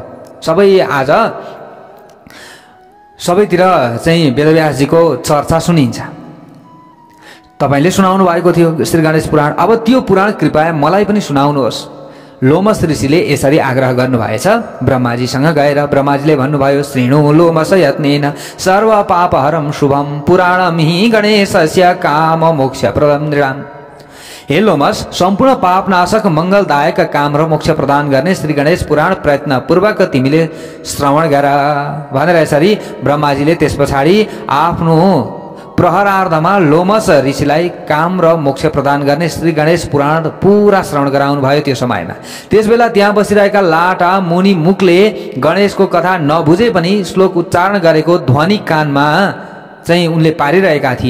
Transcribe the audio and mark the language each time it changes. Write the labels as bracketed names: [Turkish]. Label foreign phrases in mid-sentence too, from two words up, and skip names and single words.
[Nepali] सबै आज सबैतिर चाहिँ वेदव्यासजीको चर्चा सुनिन्छ। तपाईले सुनाउनु भएको थियो श्री गणेश पुराण। अब त्यो पुराण कृपया मलाई पनि सुनाउनुहोस्। लोमस ऋषिले यसरी आग्रह गर्नुभएछ ब्रह्माजीसँग गएर। ब्रह्माजीले भन्नुभयो [Sanskrit] श्रीणु लोमस यत्नेन सर्व पापहरम शुभम पुराणम हि गणेशस्य काम मोक्ष प्रदम नृणाम। [Nepali] हे लोमस, सम्पूर्ण पापनाशक मङ्गलदायक काम र मोक्ष प्रदान गर्ने श्री गणेश पुराण प्रयत्नपूर्वक तिमीले श्रवण गर भनेर यसरी ब्रह्माजीले त्यस पछाडि आफ्नो प्रहरार्धमा लोमस ऋषिलाई काम र मोक्ष प्रदान गर्ने श्री गणेश पुराण पुरा श्रवण गराउनु भयो। त्यो समयमा त्यसबेला त्यहाँ बसिरहेका लाटा मुनि मुखले गणेशको कथा नबुझे पनि श्लोक उच्चारण गरेको ध्वनि कानमा चाहिँ उनले पारिरहेका थिए।